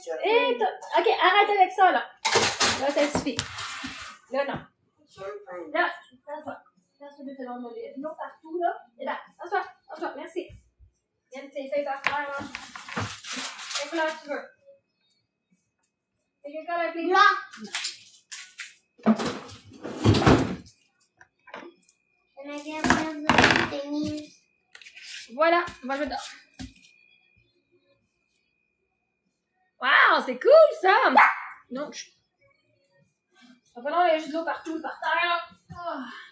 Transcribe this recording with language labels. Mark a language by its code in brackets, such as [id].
[fr] Et ok, arrête avec ça, là. Là, ça suffit. Là, non. Là, assois. Assois 2 secondes, mon lit. Non, partout, là. Et là, assois, merci. Viens tes feuilles par terre, là. Quelle couleur tu veux? C'est quelle couleur avec les Blanc. [en] Can I get one of the thingies? [fr] Voilà, on va jouer dehors. Wow, c'est cool, ça! Non, ça va non, il y a juste de l'eau partout, par terre. Oh.